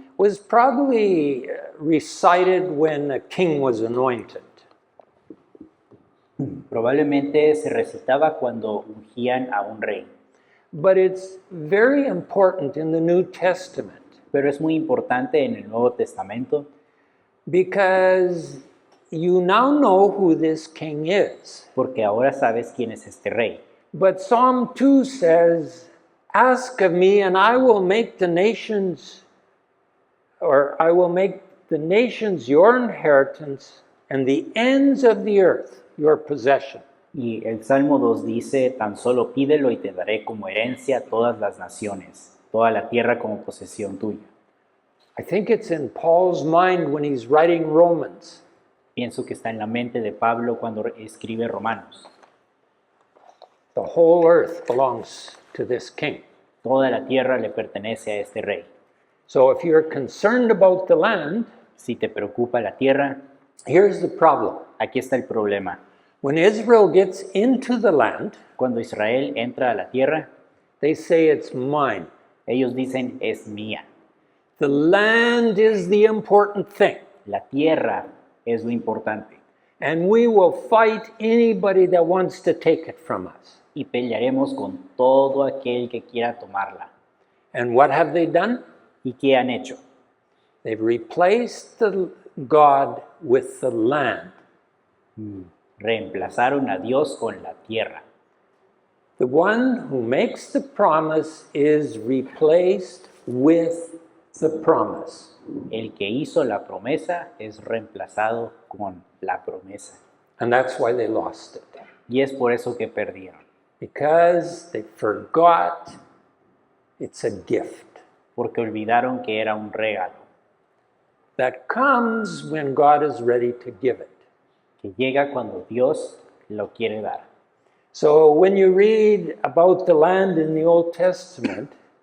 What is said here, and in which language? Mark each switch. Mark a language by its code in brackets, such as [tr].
[en] was probably recited when a king was anointed. [es] probablemente se recitaba cuando ungían a un rey, [en] But it's very important in the New Testament [es] pero es muy importante en el Nuevo Testamento [en] because you now know who this king is. [es] porque ahora sabes quién es este rey. [en] But Psalm 2 says, ask of me and I will make the nations, or I will make the nations your inheritance and the ends of the earth your possession. [es] Y el Salmo 2 dice, tan solo pídelo y te daré como herencia todas las naciones, toda la tierra como posesión tuya. [en] I think it's in Paul's mind when he's writing Romans. [es] Pienso que está en la mente de Pablo cuando escribe Romanos. [en] The whole earth belongs to this king. [es] Toda la tierra le pertenece a este rey. [en] So if you're concerned about the land, [es] Si te preocupa la tierra, [en] here's the problem. [es] aquí está el problema. [en] When Israel gets into the land, [es] Cuando Israel entra a la tierra, [en] they say it's mine. [es] ellos dicen, es mía. [en] The land is the important thing. [es] La tierra es lo importante. [en] And we will fight anybody that wants to take it from us. [es] Y pelearemos con todo aquel que quiera tomarla. [en] And what have they done? [es] ¿Y qué han hecho? [en] They've replaced the God with the land. [es] Reemplazaron a Dios con la tierra. [en] The one who makes the promise is replaced with the promise. [es] El que hizo la promesa es reemplazado con la promesa. [en] And that's why they lost it. [es] Y es por eso que perdieron. [en] Because they forgot it's a gift [es] Porque olvidaron que era un regalo [en] that comes when God is ready to give it. [es] que llega cuando Dios lo quiere dar. [en] So when you read about the land in the Old Testament,